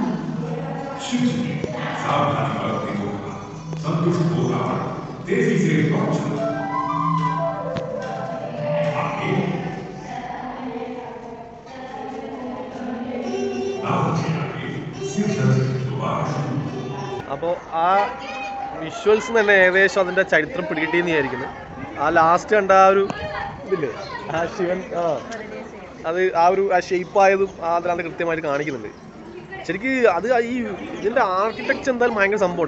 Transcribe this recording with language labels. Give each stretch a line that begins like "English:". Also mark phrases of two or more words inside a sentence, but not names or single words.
Hindi: शिव जी ने सावधानी बरतते हुए कहा, संतुष्ट हो रावण तेजी से लौट चला। आगे रावण के आगे सिर दर्द दोबारा शुरू।
Malayalam: അപ്പോൾ ആ വിഷ്വൽസ് തന്നെ ഏകദേശം അതിൻ്റെ ചരിത്രം പിടികിട്ടിയെന്ന് വിചാരിക്കുന്നു. ആ ലാസ്റ്റ് കണ്ട ആ ഒരു ഇതില്ലേ, ആ ശിവൻ അത് ആ ഒരു ആ ഷേപ്പായതും അതിനകത്ത് കൃത്യമായിട്ട് കാണിക്കുന്നുണ്ട്. ശരിക്ക് അത് ഈ ഇതിൻ്റെ ആർക്കിടെക്ചർ എന്തായാലും ഭയങ്കര സംഭവമുണ്ട്.